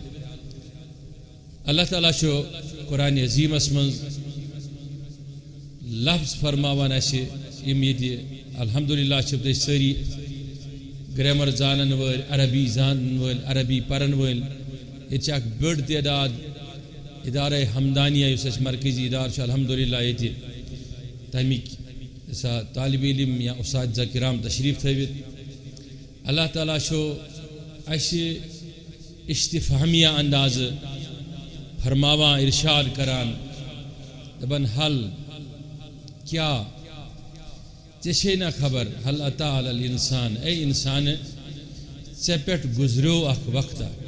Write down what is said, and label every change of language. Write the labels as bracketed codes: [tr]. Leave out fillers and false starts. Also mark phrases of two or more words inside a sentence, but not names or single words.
[ks] اللہ تعالیٰ چھُ قرآن عظیمس منٛز لفظ فرماوان اسہِ یِم ییٚتہِ الحمدللہ چھِ تُہۍ سٲری گریمر زانن وٲلۍ عربی زانن وٲلۍ عربی پرن وٲلۍ ییٚتہِ چھِ اکھ بٔڑ تعداد ادارے حمدانیہ یُس اَسہِ مرکزی ادارٕ چھُ الحمدللہ ییٚتہِ تَمِکۍ سا طالب علم یا اساتذہ کرام تشریف تھٲوِتھ اللہ تعالیٰ چھُ اسہِ استفہامیہ اندازٕ فرماوان ارشاد کران دپان حل کیا ژےٚ چھے نا خبر [ar] حل عطا علی الانسان [ks] اے انسان ژےٚ پٮ۪ٹھ گُزریو اکھ وقتہ